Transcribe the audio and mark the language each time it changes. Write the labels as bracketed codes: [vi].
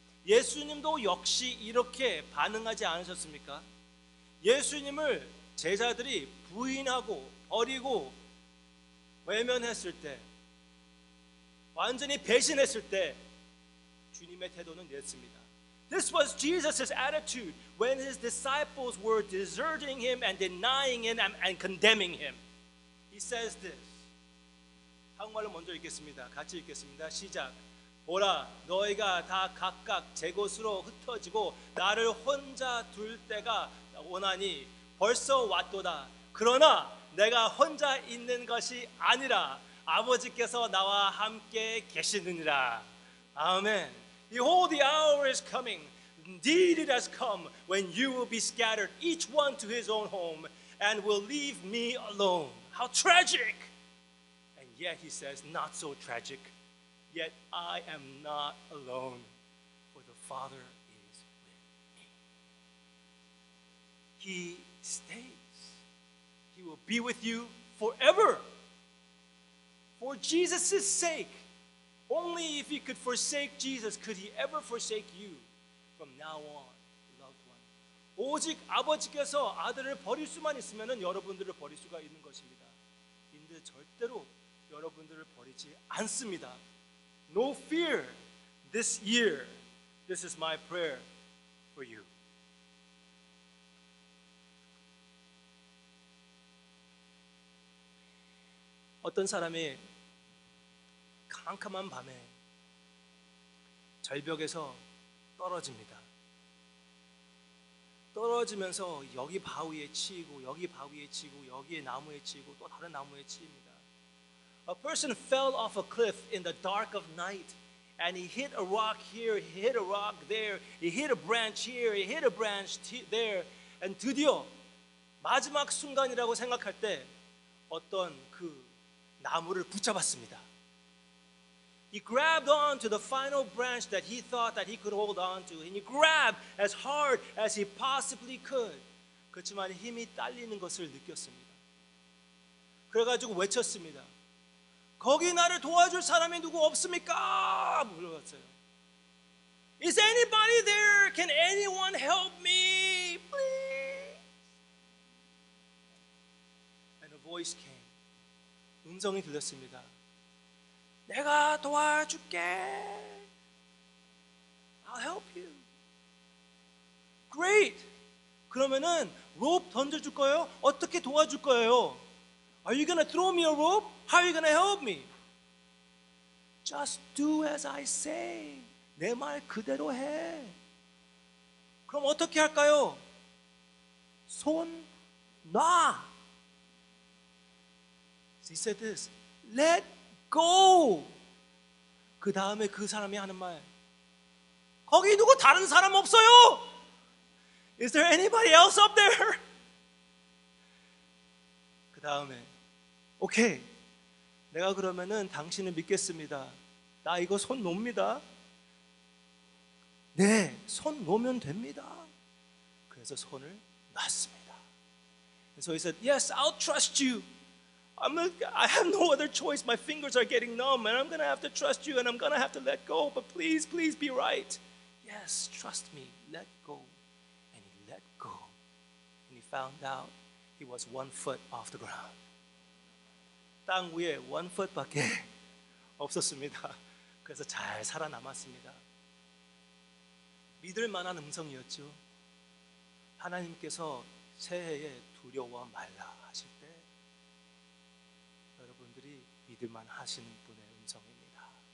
[ko] 예수님도 역시 이렇게 반응하지 않으셨습니까? 예수님을 제자들이 부인하고 버리고 외면했을 때, 완전히 배신했을 때 주님의 태도는 이랬습니다. [en] This was Jesus' attitude when his disciples were deserting him and denying him and condemning him. He says this. [ko] 한국말로 먼저 읽겠습니다. 같이 읽겠습니다. 시작. 보라, 너희가 다 각각 제 곳으로 흩어지고 나를 혼자 둘 때가 오나니 벌써 왔도다. 그러나 내가 혼자 있는 것이 아니라 아버지께서 나와 함께 계시느니라. 아멘. [en] Behold, the hour is coming. Indeed, it has come when you will be scattered, each one to his own home, and will leave me alone. How tragic! And yet, he says, not so tragic. Yet I am not alone, for the Father is with me. He stays. He will be with you forever. For Jesus' sake. Only if he could forsake Jesus could he ever forsake you from now on, loved one. [ko] 오직 아버지께서 아들을 버릴 수만 있으면 여러분들을 버릴 수가 있는 것입니다. 근데 절대로 여러분들을 버리지 않습니다. [en] No fear this year. This is my prayer for you. [ko] 어떤 사람이 캄캄한 밤에 절벽에서 떨어집니다. 떨어지면서 여기 바위에 치이고 여기 바위에 치이고 여기에 나무에 치이고 또 다른 나무에 치입니다. [en] A person fell off a cliff in the dark of night and he hit a rock here, he hit a rock there, he hit a branch here, he hit a branch there, and [ko] 드디어 마지막 순간이라고 생각할 때 어떤 그 나무를 붙잡았습니다. [en] He grabbed on to the final branch that he thought that he could hold on to, and he grabbed as hard as he possibly could. [ko] 그렇지만 힘이 딸리는 것을 느꼈습니다. 그래가지고 외쳤습니다. 거기 나를 도와줄 사람이 누구 없습니까? 물어봤어요. [en] Is anybody there? Can anyone help me? Please. And a voice came. [ko] 음성이 들렸습니다. 내가 도와줄게. [en] I'll help you. Great. [ko] 그러면은 로프 던져줄 거예요? 어떻게 도와줄 거예요? [en] Are you gonna throw me a rope? How are you gonna help me? Just do as I say. [ko] 내 말 그대로 해. 그럼 어떻게 할까요? 손 놔. [en] He said this. Let go. [ko] 그 다음에 그 사람이 하는 말. 거기 누구 다른 사람 없어요? [en] Is there anybody else up there? [ko] 그 다음에 오케이. 내가 그러면은 당신을 믿겠습니다. 나 이거 손 놓습니다. 네, 손 놓으면 됩니다. 그래서 손을 놨습니다. [en] And so he said, yes, I'll trust you. I have no other choice. My fingers are getting numb and I'm going to have to trust you and I'm going to have to let go. But please, please be right. Yes, trust me. Let go. And he let go. And he found out he was 1 foot off the ground. [ko] 땅 위에 1 foot밖에 없었습니다. 그래서 잘 살아남았습니다. 믿을 만한 음성이었죠. 하나님께서 새해에 두려워 말라 하실 때 여러분들이 믿을 만하시는 분의 음성입니다.